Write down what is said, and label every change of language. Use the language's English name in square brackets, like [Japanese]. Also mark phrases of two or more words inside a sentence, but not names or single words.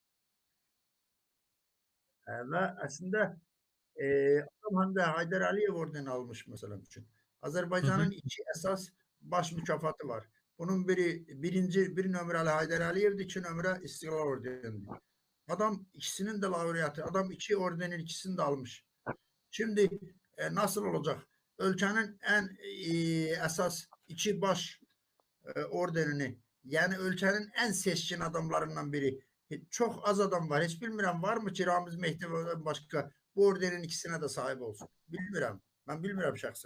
[Turkish] Ve aslında adam hem de Haydar Aliyev ordeni almış mesela için. Azerbaycan'ın iki esas baş mükafatı var. Bunun bir numaralı Haydar Aliyev'di, iki numara İstiklal Ordeni'di. Adam ikisinin de laureatı. Adam iki ordenin ikisini de almış. Şimdi nasıl olacak? [Azerbaijani] ölkənin ən əsas iki baş orderini, yəni ölkənin ən seçkin adamlarından biri. Çox az adam var. Heç bilmirəm varmı ki Ramiz Mehdiyevdən başqa bu ordenin ikisinə də sahib olsun. Bilmirəm. Mən bilmirəm şəxsən.